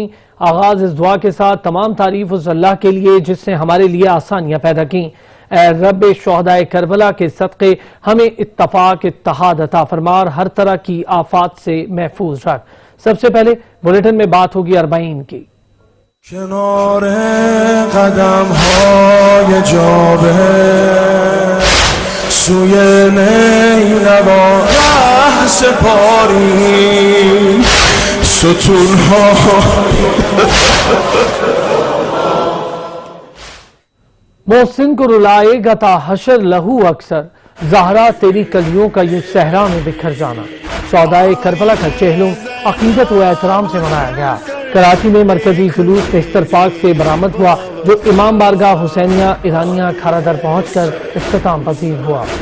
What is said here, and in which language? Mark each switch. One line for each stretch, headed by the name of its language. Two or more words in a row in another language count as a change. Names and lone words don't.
Urdu: آغاز اس دعا کے ساتھ، تمام تعریف اس اللہ کے لیے جس نے ہمارے لیے آسانیاں پیدا کی۔ اے رب شہدائے کربلا کے صدقے ہمیں اتفاق اتحاد عطا فرما اور ہر طرح کی آفات سے محفوظ رکھ۔ سب سے پہلے بلیٹن میں بات ہوگی اربعین کی۔
Persian: کنار قدم های جابه سوی نیلوا ره سپاری ستون ها
Urdu: محسن کو رلائے گا تا حشر لہو اکثر، زہرا تیری کلیوں کا یوں صحرا میں بکھر جانا۔ شہدائے کربلا کا چہلم عقیدت و احترام سے منایا گیا۔ کراچی میں مرکزی جلوس بہشتر پاک سے برآمد ہوا، جو امام بارگاہ حسینیہ ایرانیہ کھارا در پہنچ کر اختتام پذیر ہوا۔